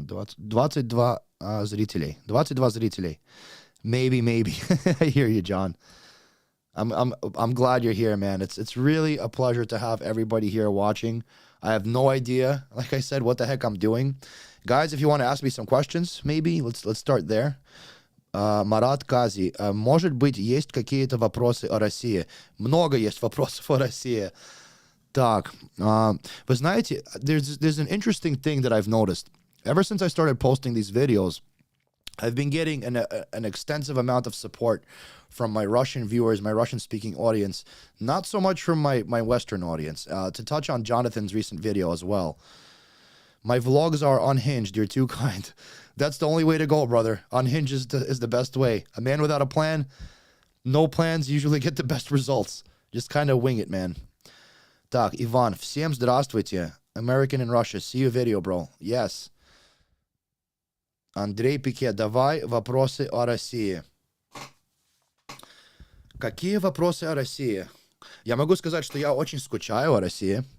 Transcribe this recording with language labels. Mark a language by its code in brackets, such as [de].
[ru] 22 зрителей. 22 зрителей. [en] Maybe. I hear you, John. I'm glad you're here, man. It's really a pleasure to have everybody here watching. I have no idea, like I said, what the heck I'm doing. Guys, if you want to ask me some questions, maybe, let's start there. [ru] Марат Кази, может быть, есть какие-то вопросы о России? Много есть вопросов о России. Так, вы знаете, [en] there's an interesting thing that I've noticed. Ever since I started posting these videos, I've been getting an extensive amount of support from my Russian viewers, my Russian-speaking audience, not so much from my Western audience. To touch on Jonathan's recent video as well, my vlogs are unhinged. You're too kind. That's the only way to go, brother. Unhinged is the best way. A man without a plan, no plans usually get the best results. Just kind of wing it, man. [ru] Так, Иван, всем здравствуйте. [en] American in Russia. See your video, bro. Yes. [ru] Андрей Пике, давай вопросы о России. Какие вопросы о России? Я могу сказать, что я очень скучаю о России.